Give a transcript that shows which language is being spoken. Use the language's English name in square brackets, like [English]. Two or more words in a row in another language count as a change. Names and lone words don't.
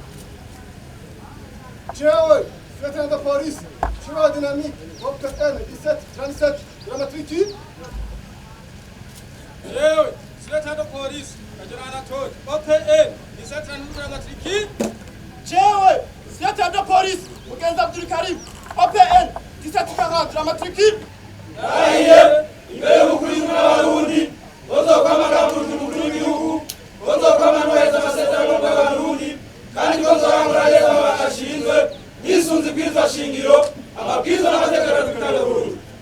[French] Tiens, lieutenant de police, chemin dynamique, OPL, 1737 de la matricule. Lieutenant de police, OPL, 1739 de la matricule. Tiens, lieutenant de police, Keza Abdul Karim, OPL, 1740 de la matricule. [Rundi] Aye, imbere y'ubukurikira abarundi, bozokwamagana mukuru w'igihugu, bozokwama neza amasezerano y'abarundi, kandi bozohangura neza amabanga ashinzwe, yisunze ibwirizwa shingiro, amabwiriza n'amategeko y'Igihugu cy'Uburundi.